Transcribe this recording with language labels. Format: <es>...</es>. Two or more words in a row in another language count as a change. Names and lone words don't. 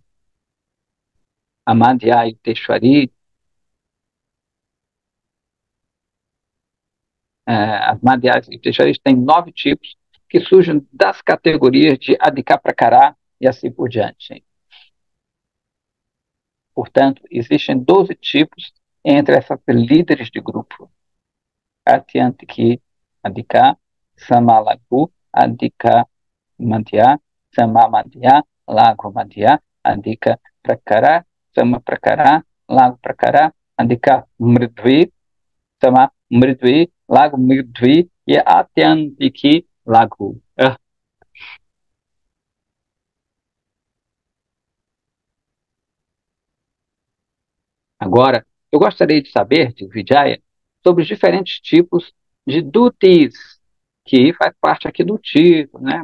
<pt>A Madhya e o Teshwari, as Madhyas e Teshwaris têm 9 tipos que surgem das categorias de Adhika Prakará e assim por diante. Portanto, existem 12 tipos entre essas líderes de grupo. Atyantiki Adhika, Samalagu, Adhika Madhya, Samamadhya, Lago Madhya, Adhika Prakara, Sama Prakara, Lago Prakara, Adhika Mridvi, Sama Mridvi, Lago Mridvi e Atyantiki Lago. Agora, eu gostaria de saber, de Vijaya, sobre os diferentes tipos de duties, que faz parte aqui do título, né?</pt>